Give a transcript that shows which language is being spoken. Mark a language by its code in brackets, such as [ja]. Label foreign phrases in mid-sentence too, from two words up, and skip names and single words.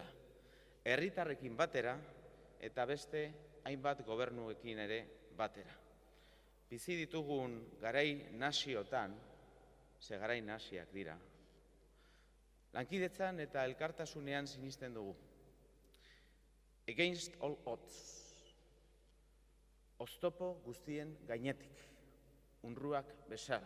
[eu] Herritarrekin batera eta beste hainbat gobernuekin ere batera. Bizi ditugun garai nasiotan, ze garai nasiak dira, lankidetzan eta elkartasunean sinisten dugu. [en] Against all odds. [eu] Oztopo guztien gainetik, UNRWAk bezala.